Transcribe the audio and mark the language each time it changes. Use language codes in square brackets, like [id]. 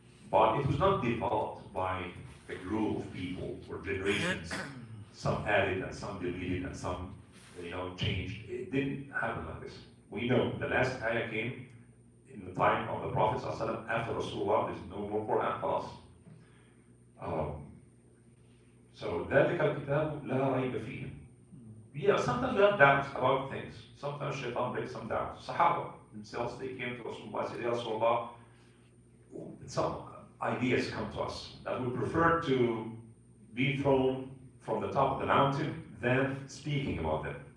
[en] But it was not developed by a group of people or generations. Some added and some deleted and some changed. It didn't happen like this. We know the last ayah came in the time of the Prophet ﷺ. After Rasulullah, there's no more Quran for us. [ar] So ذلك الكتاب لا ريب فيه. [en] Yeah, sometimes we have doubts about things. Sometimes Shaitan brings some doubts. Sahaba themselves, they came to Rasulullah and said, Ya Rasulullah, some ideas come to us that we prefer to be thrown from the top of the mountain than speaking about them.